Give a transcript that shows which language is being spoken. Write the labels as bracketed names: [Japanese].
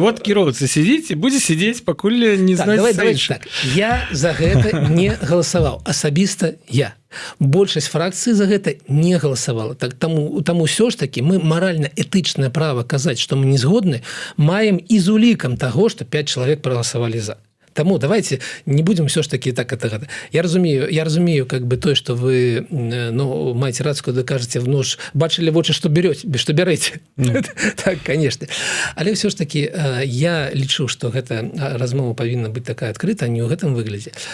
[Belarusian] Вот кіроўца сидзіць і будзе сидзець, пакуль не знаць так. Я за гэта не галасаваў, асабіста я. Большасць фракцыі за гэта не галасавала. Так, таму ўсё ж такі мы маральна-этычнае права казаць, што мы не згодны, маем і з улікам таго, што 5 чалавек прагаласавалі за. Таму [Russian] давайте не будем все ж таки так это. [Belarusian] Я разумею как бы тое, что вы маеце рацию, когда кажаце бачылі вочы, што бярэце. Так, конечно. Але все ж таки я лічу, што гэта размова павінна быць такая адкрыта, не ў гэтым выглядзе.